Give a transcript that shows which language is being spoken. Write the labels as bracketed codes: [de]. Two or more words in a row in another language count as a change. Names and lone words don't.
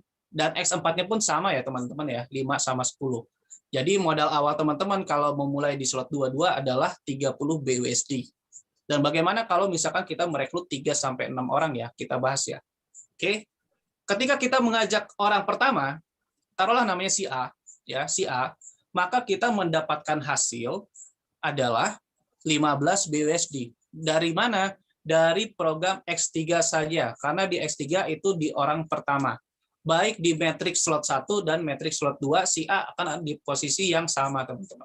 [id] Dan X4-nya pun sama ya, teman-teman ya, 5 sama 10. Jadi modal awal teman-teman kalau memulai di slot 22 adalah 30 BUSD. Dan bagaimana kalau misalkan kita merekrut 3-6 orang ya, kita bahas ya. Oke. Ketika kita mengajak orang pertama, taruhlah namanya si A, ya, si A, maka kita mendapatkan hasil adalah 15 BUSD. Dari mana? Dari program X3 saja, karena di X3 itu di orang pertama. Baik di matriks slot 1 dan matriks slot 2, si A akan di posisi yang sama, teman-teman.